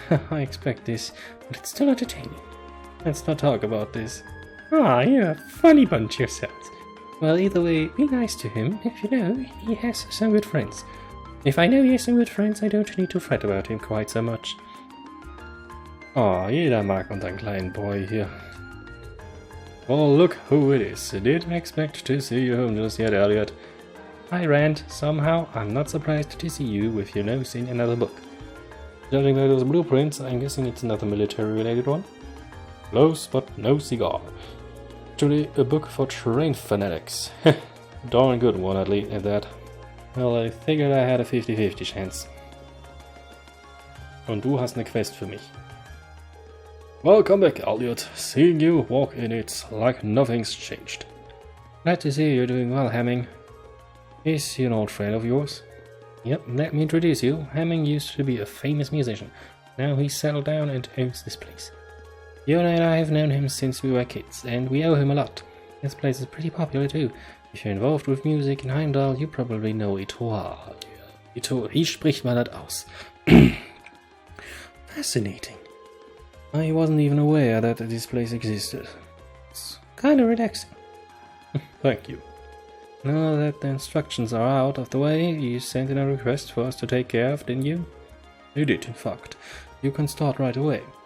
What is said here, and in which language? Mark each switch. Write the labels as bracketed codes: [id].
[en] I expect this, but it's still entertaining. Let's not talk about this. Ah, you're a funny bunch yourselves. Well, either way, be nice to him. If you know, he has some good friends. If I know he has some good friends, I don't need to fret about him quite so much. [de] Oh, jeder mag unseren kleinen Boy hier. [en] Well, look who it is. I didn't expect to see you home just yet, Elliot. Hi, Rand. Somehow, I'm not surprised to see you with your nose in another book. Judging by those blueprints, I'm guessing it's another military-related one. Close, but no cigar. Actually, a book for train fanatics. Darn good one, at least, at that. Well, I figured I had a 50-50 chance. [de] Und du hast eine Quest für mich. [en] Welcome back, Elliot. Seeing you walk in it's like nothing's changed. Glad to see you're doing well, Hemming. Is he an old friend of yours? Yep, let me introduce you. Hemming used to be a famous musician. Now he's settled down and owns this place. Fiona and I have known him since we were kids, and we owe him a lot. This place is pretty popular too. If you're involved with music in Heimdall, you probably know Etoile. [de] Etoile, wie spricht man das aus? [en] Fascinating. I wasn't even aware that this place existed. It's kinda relaxing. Thank you. Now that the instructions are out of the way, you sent in a request for us to take care of, didn't you? You did, in fact. You can start right away.